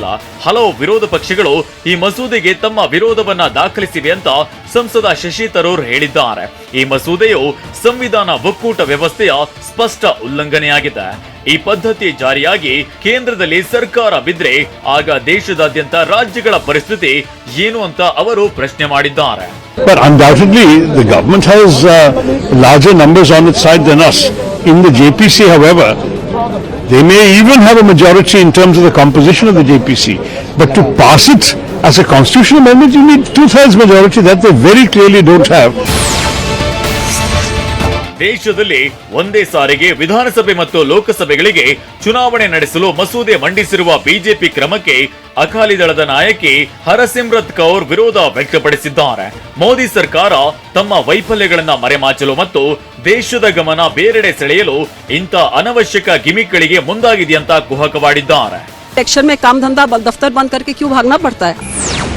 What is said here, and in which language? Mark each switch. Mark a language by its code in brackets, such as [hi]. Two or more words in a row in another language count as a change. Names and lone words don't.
[kn] ಹಲವು ವಿರೋಧ ಪಕ್ಷಗಳು ಈ ಮಸೂದೆಗೆ ತಮ್ಮ ವಿರೋಧವನ್ನ ದಾಖಲಿಸಿವೆ ಅಂತ ಸಂಸದ ಶಶಿ ತರೂರ್ ಹೇಳಿದ್ದಾರೆ. ಈ ಮಸೂದೆಯು ಸಂವಿಧಾನ ಒಕ್ಕೂಟ ವ್ಯವಸ್ಥೆಯ ಸ್ಪಷ್ಟ ಉಲ್ಲಂಘನೆಯಾಗಿದೆ. ಈ ಪದ್ಧತಿ ಜಾರಿಯಾಗಿ ಕೇಂದ್ರದಲ್ಲಿ ಸರ್ಕಾರ ಬಿದ್ರೆ ಆಗ ದೇಶದಾದ್ಯಂತ ರಾಜ್ಯಗಳ ಪರಿಸ್ಥಿತಿ ಏನು ಅಂತ ಅವರು ಪ್ರಶ್ನೆ ಮಾಡಿದ್ದಾರೆ. [en] But undoubtedly, the government has larger numbers on its side than us. In the JPC, however, They may even have a majority in terms of the composition of the JPC. But to pass it as a constitutional amendment, you need 2/3 majority that they very clearly don't have. [kn] ದೇಶದಲ್ಲಿ ಒಂದೇ ಸಾರಿಗೆ ವಿಧಾನಸಭೆ ಮತ್ತು ಲೋಕಸಭೆಗಳಿಗೆ ಚುನಾವಣೆ ನಡೆಸಲು ಮಸೂದೆ ಮಂಡಿಸಿರುವ ಬಿಜೆಪಿ ಕ್ರಮಕ್ಕೆ ಅಕಾಲಿ ದಳದ ನಾಯಕಿ ಹರಸಿಮ್ರತ್ ಕೌರ್ ವಿರೋಧ ವ್ಯಕ್ತಪಡಿಸಿದ್ದಾರೆ. ಮೋದಿ ಸರ್ಕಾರ ತಮ್ಮ ವೈಫಲ್ಯಗಳನ್ನ ಮರೆಮಾಚಲು ಮತ್ತು ದೇಶದ ಗಮನ ಬೇರೆಡೆ ಸೆಳೆಯಲು ಇಂಥ ಅನವಶ್ಯಕ ಗಿಮಿಕ್ಗಳಿಗೆ ಮುಂದಾಗಿದೆಯಂತ ಕುಹಕವಾಡಿದ್ದಾರೆ. [hi] इलेक्शन में काम धंधा दफ्तर बंद करके क्यों भागना पड़ता है?